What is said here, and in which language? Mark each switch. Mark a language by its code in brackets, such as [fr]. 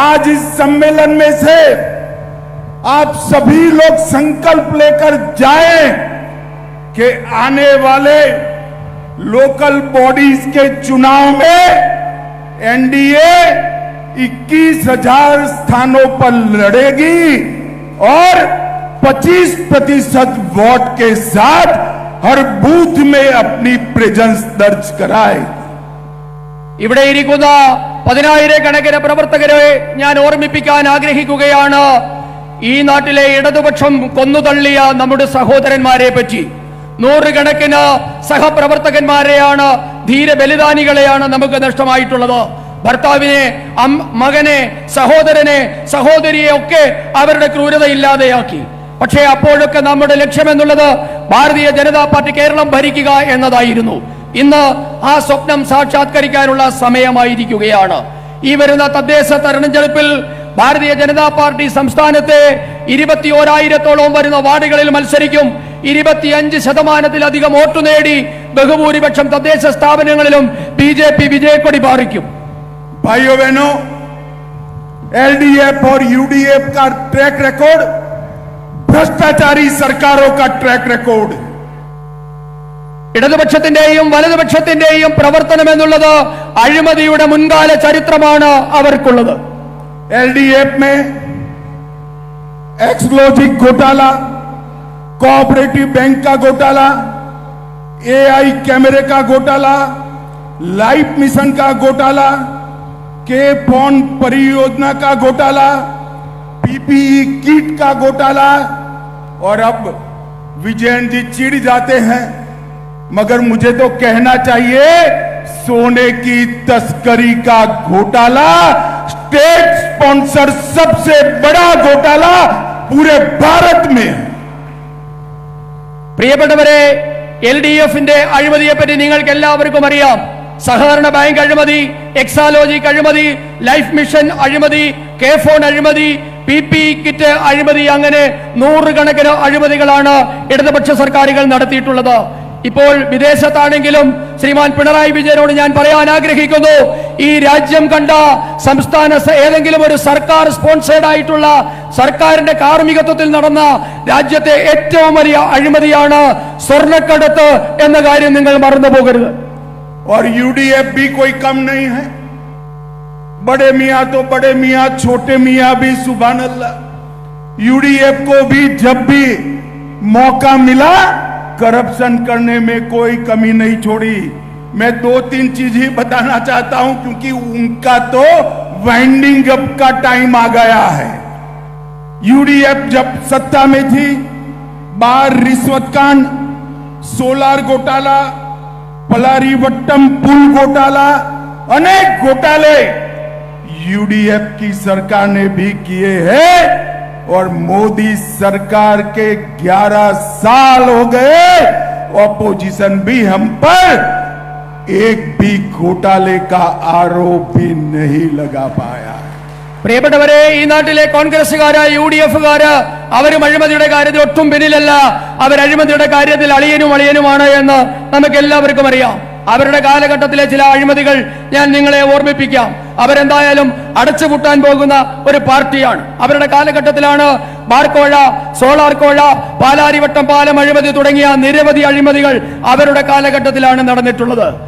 [hi] आज इस सम्मेलन में से आप सभी लोग संकल्प लेकर जाएं कि आने वाले लोकल बॉडीज के चुनाव में एनडीए 21,000 स्थानों पर लड़ेगी और 25% वोट के साथ हर बूथ में अपनी प्रेजेंस दर्ज कराएगी। [ml] ഇവിടെ ഇരിക്കുന്ന 10,000 കണക്കിന് പ്രവർത്തകരെ ഞാൻ ഓർമ്മിപ്പിക്കാൻ ആഗ്രഹിക്കുകയാണ്. ഈ നാട്ടിലെ ഇടതുപക്ഷം കൊന്നുതള്ളിയ നമ്മുടെ സഹോദരന്മാരെ പറ്റി. 100 കണക്കിന് സഹപ്രവർത്തകന്മാരെയാണ്, ധീര ബലിദാനികളെയാണ് നമുക്ക് നഷ്ടമായിട്ടുള്ളത്. ഭർത്താവിനെ, മകനെ, സഹോദരനെ, സഹോദരിയെ ഒക്കെ അവരുടെ ക്രൂരത ഇല്ലാതെയാക്കി. പക്ഷേ അപ്പോഴൊക്കെ നമ്മുടെ ലക്ഷ്യമെന്നുള്ളത് ഭാരതീയ ജനതാ പാർട്ടി കേരളം ഭരിക്കുക എന്നതായിരുന്നു. ഇന്ന് ആ സ്വപ്നം സാക്ഷാത്കരിക്കാനുള്ള സമയമായിരിക്കുകയാണ്. ഈ വരുന്ന തദ്ദേശ തെരഞ്ഞെടുപ്പിൽ ഭാരതീയ ജനതാ പാർട്ടി സംസ്ഥാനത്തെ 21,000-ഓളം വരുന്ന വാർഡുകളിൽ മത്സരിക്കും. 25% വോട്ട് നേടി ബഹുഭൂരിപക്ഷം തദ്ദേശ സ്ഥാപനങ്ങളിലും ബിജെപി വിജയക്കൊടി പാറിക്കും. [hi] भाइयों बहनों, एलडीएफ और यूडीएफ का ट्रैक रिकॉर्ड भ्रष्टाचारी सरकारों का ट्रैक रिकॉर्ड. [ml] ഇടതുപക്ഷത്തിന്റെയും വലതുപക്ഷത്തിന്റെയും പ്രവർത്തനം എന്നുള്ളത് അഴിമതിയുടെ മുൻകാല ചരിത്രമാണ് അവർക്കുള്ളത്. [hi] एलडीएफ में एक्सक्लूसिव घोटाला, कोऑपरेटिव बैंक का घोटाला, एआई कैमरे का घोटाला, लाइफ मिशन का घोटाला, के फोन परियोजना का घोटाला, पीपीई किट का घोटाला, और अब विजयन जी चिढ़ जाते हैं, मगर मुझे तो कहना चाहिए सोने की तस्करी का घोटाला, स्टेट स्पॉन्सर सबसे बड़ा घोटाला पूरे भारत में है. [ml] പ്രിയപ്പെട്ടവരെ, എൽഡിഎഫിന്റെ അഴിമതിയെ പറ്റി നിങ്ങൾക്ക് എല്ലാവർക്കും അറിയാം. സഹകരണ ബാങ്ക് അഴിമതി, എക്സാലോജിക് അഴിമതി, ലൈഫ് മിഷൻ അഴിമതി, കെ ഫോൺ അഴിമതി, പിപി കിറ്റ് അഴിമതി, അങ്ങനെ 100 കണക്കിന് അഴിമതികളാണ് ഇടതുപക്ഷ സർക്കാരുകൾ നടത്തിയിട്ടുള്ളത്. ഇപ്പോൾ വിദേശത്താണെങ്കിലും ശ്രീമാൻ പിണറായി വിജയനോട് ഞാൻ പറയാൻ ആഗ്രഹിക്കുന്നു, ഈ രാജ്യം കണ്ട സംസ്ഥാന ഏതെങ്കിലും ഒരു സർക്കാർ സ്പോൺസേഡ് ആയിട്ടുള്ള സർക്കാരിന്റെ കാർമ്മികത്വത്തിൽ നടന്ന രാജ്യത്തെ ഏറ്റവും വലിയ അഴിമതിയാണ് സ്വർണ്ണക്കടത്ത് എന്ന കാര്യം നിങ്ങൾ മറന്നു പോകരുത്. [hi] और यूडीएफ भी कोई कम नहीं है. बड़े मियां तो बड़े मियां, छोटे मियां भी सुभान अल्लाह. यूडीएफ को भी जब भी मौका मिला करप्शन करने में कोई कमी नहीं छोड़ी. मैं 2-3 चीज ही बताना चाहता हूं क्योंकि उनका तो वाइंडिंग अप का टाइम आ गया है. यूडीएफ जब सत्ता में थी, बार रिश्वत कांड, सोलार घोटाला, पलारीवट्टम पुल घोटाला, अनेक घोटाले यूडीएफ की सरकार ने भी किए हैं. और मोदी सरकार के 11 साल हो गए, ऑपोजिशन भी हम पर एक भी घोटाले का आरोप भी नहीं लगा पाया. [ml] പ്രിയപ്പെട്ടവരെ, ഈ നാട്ടിലെ കോൺഗ്രസുകാര്, യുഡിഎഫുകാര് അവരും അഴിമതിയുടെ കാര്യത്തിൽ ഒട്ടും പിന്നിലല്ല. അവർ അഴിമതിയുടെ കാര്യത്തിൽ അളിയനുമാണ് എന്ന് നമുക്ക് എല്ലാവർക്കും അറിയാം. അവരുടെ കാലഘട്ടത്തിലെ ചില അഴിമതികൾ ഞാൻ നിങ്ങളെ ഓർമ്മിപ്പിക്കാം. അവരെന്തായാലും അടച്ചുപൂട്ടാൻ പോകുന്ന ഒരു പാർട്ടിയാണ്. അവരുടെ കാലഘട്ടത്തിലാണ് ബാർക്കോഴ, സോളാർ കോഴ, പാലാരിവട്ടം പാലം അഴിമതി തുടങ്ങിയ നിരവധി അഴിമതികൾ അവരുടെ കാലഘട്ടത്തിലാണ് നടന്നിട്ടുള്ളത്.